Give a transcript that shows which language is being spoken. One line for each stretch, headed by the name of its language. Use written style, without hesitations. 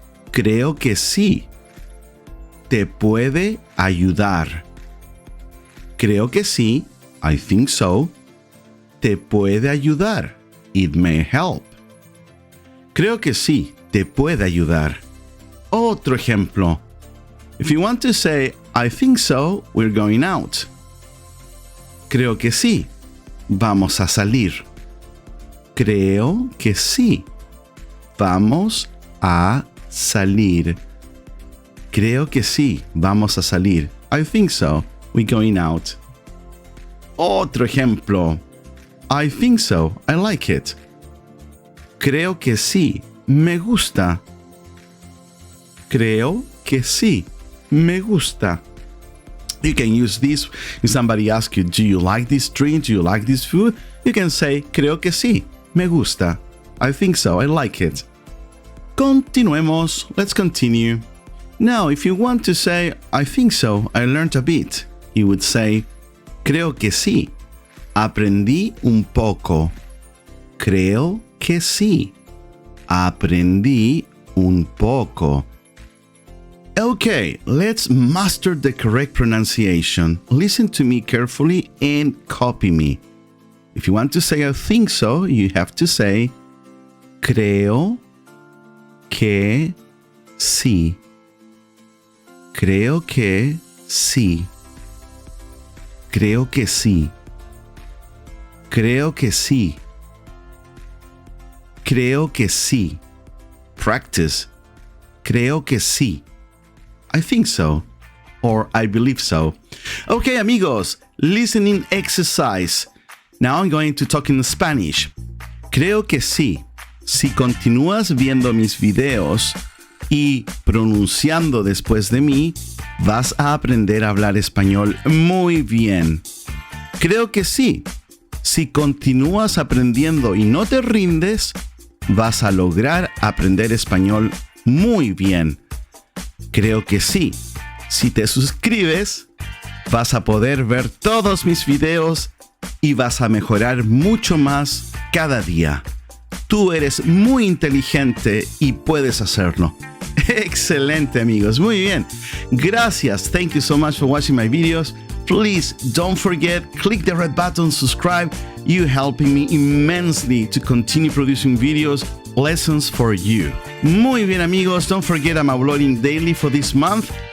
Spanish: Creo que sí, te puede ayudar. Creo que sí,
English: I think so,
Spanish: te puede ayudar.
English: It may help.
Spanish: Creo que sí, te puede ayudar. Otro ejemplo.
English: If you want to say, I think so, we're going out.
Spanish: Creo que sí, vamos a salir. Creo que sí, vamos a salir. Creo que sí, vamos a salir.
English: I think so, we're going out.
Spanish: Otro ejemplo.
English: I think so, I like it.
Spanish: Creo que sí, me gusta. Creo que sí, me gusta.
English: You can use this if somebody asks you, do you like this drink? Do you like this food? You can say,
Spanish: creo que sí, me gusta.
English: I think so, I like it.
Spanish: Continuemos,
English: let's continue. Now, if you want to say, I think so, I learned a bit, you would say,
Spanish: creo que sí, aprendí un poco. Creo que sí, aprendí un poco.
English: Okay, let's master the correct pronunciation. Listen to me carefully and copy me. If you want to say I think so, you have to say,
Spanish: creo que sí. Creo que sí. Creo que sí. Creo que sí. Creo que sí.
English: Practice.
Spanish: Creo que sí.
English: I think so. Or I believe so. Okay, amigos, listening exercise. Now I'm going to talk in Spanish.
Spanish: Creo que sí. Si continúas viendo mis videos y pronunciando después de mí, vas a aprender a hablar español muy bien. Creo que sí. Si continúas aprendiendo y no te rindes, vas a lograr aprender español muy bien. Creo que sí. Si te suscribes, vas a poder ver todos mis videos y vas a mejorar mucho más cada día. Tú eres muy inteligente y puedes hacerlo. Excelente, amigos. Muy bien. Gracias.
English: Thank you so much for watching my videos. Please don't forget, click the red button, subscribe. You're helping me immensely to continue producing videos, lessons for you.
Spanish: Muy bien, amigos.
English: Don't forget I'm uploading daily for this month.